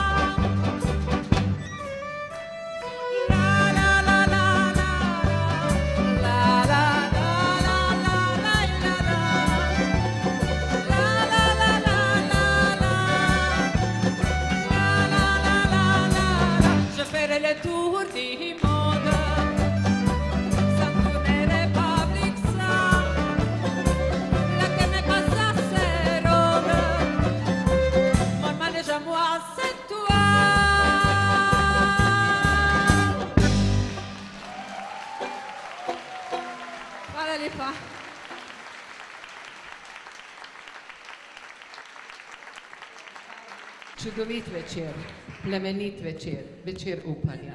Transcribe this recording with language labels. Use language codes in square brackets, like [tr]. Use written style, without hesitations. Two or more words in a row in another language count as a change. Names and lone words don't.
[fr] La la la la la la la la la la la la la la la la la. Je ferai le tour du monde. Ça tournerait pas avec ça. La terre n'est pas assez ronde. Mon manège à moi, c'est toi. [sl] Hvala lepa. Čudovit večer, plemenit večer, večer upanja.